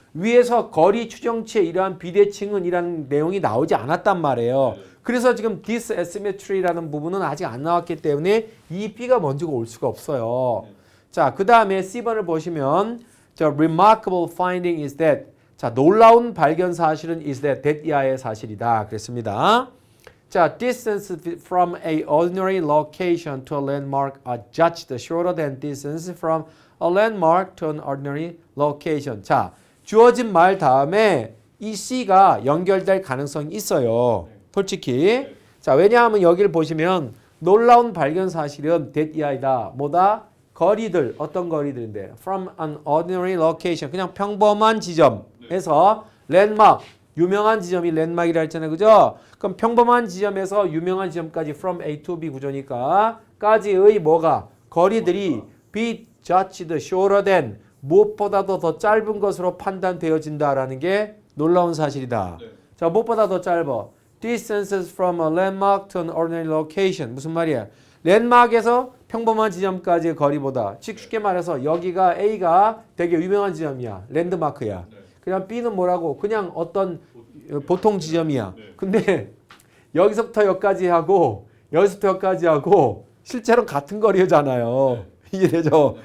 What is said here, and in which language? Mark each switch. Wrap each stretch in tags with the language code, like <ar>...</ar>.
<ko>위에서 거리 추정치의 이러한 비대칭은 이라는 내용이 나오지 않았단 말이에요. 그래서 지금 this asymmetry라는 부분은 아직 안 나왔기 때문에 이 B가 먼저가 올 수가 없어요. 자, 그 다음에 C번을 보시면 저</ko> <en>remarkable finding is that</en> <ko>자, 놀라운 발견 사실은 is that 이하의 사실이다. 그랬습니다.</ko> <en>자, distance from a ordinary location to a landmark are judged shorter than distance from a landmark to an ordinary location.</en> <ko>자, 주어진 말 다음에 이 C가 연결될 가능성이 있어요. 솔직히. 자, 왜냐하면 여기를 보시면 놀라운 발견 사실은 that 이하이다. 뭐다? 거리들. 어떤 거리들인데?</ko> <en>From an ordinary location.</en> <ko>그냥 평범한 지점에서 landmark. 유명한 지점이 랜드마크이라 했잖아요. 그죠? 그럼 평범한 지점에서 유명한 지점까지 from A to B 구조니까 까지의 뭐가? 거리들이</ko> <en>be judged shorter than</en> <ko>무엇보다도 더 짧은 것으로 판단되어진다라는 게 놀라운 사실이다. 네. 자, 무엇보다 더 짧아.</ko> <en>Distances from a landmark to an ordinary location.</en> <ko>무슨 말이야? 랜드마크에서 평범한 지점까지의 거리보다 즉 쉽게 말해서 여기가 A가 되게 유명한 지점이야. 랜드마크야. 네. 그냥 B는 뭐라고? 그냥 어떤 보통 지점이야. 네. 근데 여기서부터 여기까지 하고 여기서부터 여기까지 하고 실제로 같은 거리잖아요. 이해되죠?</ko>